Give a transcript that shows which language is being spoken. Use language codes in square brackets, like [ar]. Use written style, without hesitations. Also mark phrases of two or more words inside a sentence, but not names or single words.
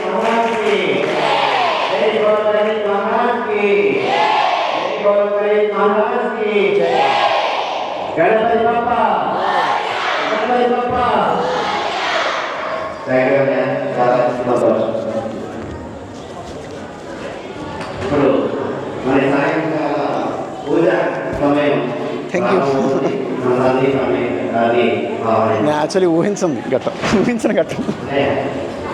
[hi] महाराज की, जय बोलो गणेश महाराज की, जय बोलो गणेश महाराज की, गणपति बाप्पा, गणपति बाप्पा. [en] Thank you. [te] ఇప్పుడు మరి సాయంకాల పూజ సమయం. [en] Thank you. [te] నేను యాక్చువల్లీ ఊహించని ఘట్టం